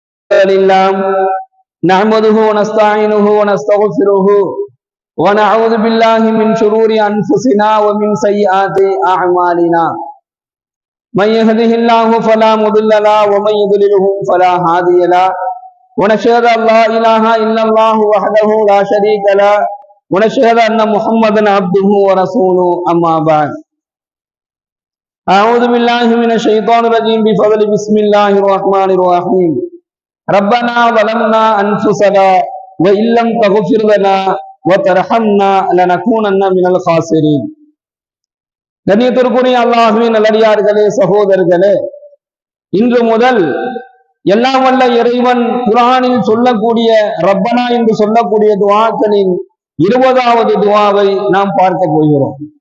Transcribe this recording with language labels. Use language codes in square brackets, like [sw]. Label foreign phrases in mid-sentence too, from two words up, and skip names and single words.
[ar] لله نحمده ونستعينه ونستغفره ونعوذ بالله من شرور أنفسنا ومن سيئات أعمالنا من يهده الله فلا مضل له ومن يضلله فلا هادي له ونشهد أن لا إله إلا الله وحده لا شريك له ونشهد أن محمدا عبده ورسوله أما بعد أعوذ بالله من الشيطان الرجيم بفضل بسم الله الرحمن الرحيم ربنا ظلمنا أنفسنا وإن لم تغفر لنا وترحمنا لنكونن من الخاسرين. [ta] கண்ணியத்திற்குரிய அல்லாஹ்வின் நல்லடியார்களே, சகோதரர்களே, இன்று முதல் எல்லாம் வல்ல இறைவன் குர்ஆனில் சொல்லக்கூடிய ரப்பனா என்று சொல்லக்கூடிய துஆக்களின் 20வது துஆவை நாம் பார்க்க போகிறோம்.